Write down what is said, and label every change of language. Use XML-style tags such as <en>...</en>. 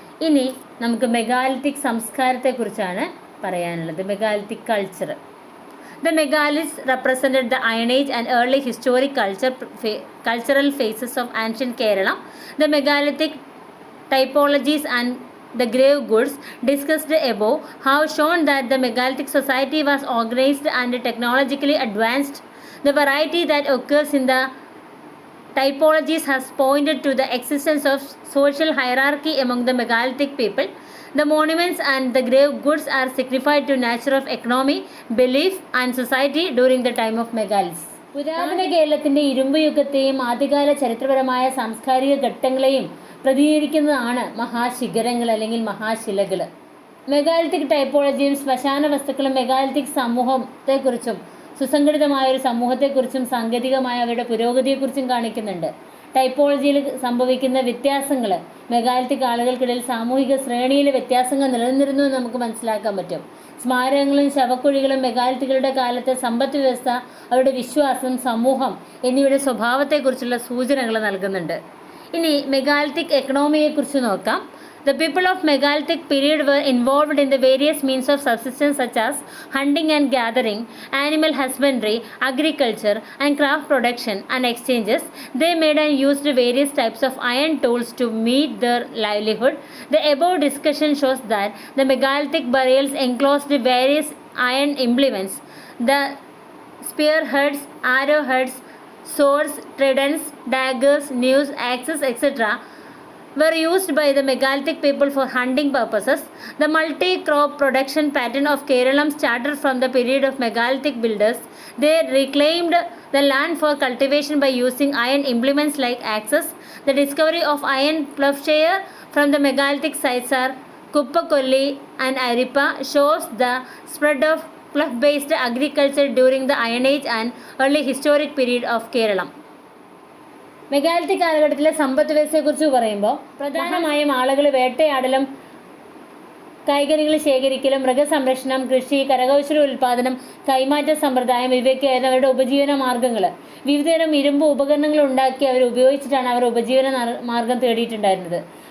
<ml>ഇനി നമുക്ക് മെഗാലിത്തിക് സംസ്കാരത്തെക്കുറിച്ചാണ് പറയാനുള്ളത്.</ml> <en>Megalithic culture. The megaliths represented the Iron Age and early historic cultural phases of ancient Kerala. The megalithic typologies and the grave goods discussed above have shown that the megalithic society was organized and technologically advanced. The variety that occurs in the typologies has pointed to the existence of social hierarchy among the megalithic people. The monuments and the grave goods are signified to nature of economy, belief and society during the time of megaliths. പുരാതന കേരളത്തിൻ്റെ ഇരുമ്പ് യുഗത്തെയും ആദ്യകാല ചരിത്രപരമായ സാംസ്കാരിക ഘട്ടങ്ങളെയും പ്രതിനിധീകരിക്കുന്നതാണ് മഹാശിഖരങ്ങൾ അല്ലെങ്കിൽ മഹാശിലകൾ. മെഗാലിത്തിക് ടൈപ്പോളജിയും ശ്മശാന വസ്തുക്കളും മെഗാലിത്തിക് സമൂഹത്തെക്കുറിച്ചും സുസംഘടിതമായ ഒരു സമൂഹത്തെക്കുറിച്ചും സാങ്കേതികമായ അവരുടെ പുരോഗതിയെക്കുറിച്ചും കാണിക്കുന്നുണ്ട്. ടൈപ്പോളജിയിൽ സംഭവിക്കുന്ന വ്യത്യാസങ്ങൾ മെഗാലിത്തിക് ആളുകൾക്കിടയിൽ സാമൂഹിക ശ്രേണിയിലെ വ്യത്യാസങ്ങൾ നിലനിന്നിരുന്നു എന്ന് നമുക്ക് മനസ്സിലാക്കാൻ പറ്റും. സ്മാരകങ്ങളും ശവക്കുഴികളും മെഗാലിത്തുകളുടെ കാലത്തെ സമ്പദ് വ്യവസ്ഥ, അവരുടെ വിശ്വാസം, സമൂഹം എന്നിവയുടെ സ്വഭാവത്തെക്കുറിച്ചുള്ള സൂചനകൾ നൽകുന്നുണ്ട്. ഇനി മെഗാലിത്തിക് എക്കണോമിയെക്കുറിച്ച് നോക്കാം. The people of megalithic period were involved in the various means of subsistence such as hunting and gathering, animal husbandry, agriculture and craft production and exchanges. They made and used various types of iron tools to meet their livelihood. The above discussion shows that the megalithic burials enclosed various iron implements. The spearheads, arrowheads, swords, tridents, daggers, knives, axes, etc. were used by the megalithic people for hunting purposes. The multi-crop production pattern of Kerala started from the period of megalithic builders. They reclaimed the land for cultivation by using iron implements like axes. The discovery of iron plowshare from the megalithic sites are Kuppakolli and Arippa shows the spread of plough-based agriculture during the Iron Age and early historic period of Kerala.</en> <ml>Megalithic കാലഘട്ടത്തിലെ സമ്പദ് വ്യവസ്ഥയെക്കുറിച്ച് പറയുമ്പോൾ പ്രധാനമായും ആളുകൾ വേട്ടയാടലും കായികനികൾ ശേഖരിക്കലും മൃഗസംരക്ഷണം, കൃഷി, കരകൗശല ഉൽപ്പാദനം, കൈമാറ്റ സമ്പ്രദായം ഇവയൊക്കെയായിരുന്നു അവരുടെ ഉപജീവന മാർഗ്ഗങ്ങൾ. വിവിധതരം ഇരുമ്പ് ഉപകരണങ്ങൾ ഉണ്ടാക്കി അവർ ഉപയോഗിച്ചിട്ടാണ് അവർ ഉപജീവന മാർഗം തേടിയിട്ടുണ്ടായിരുന്നത്.</ml>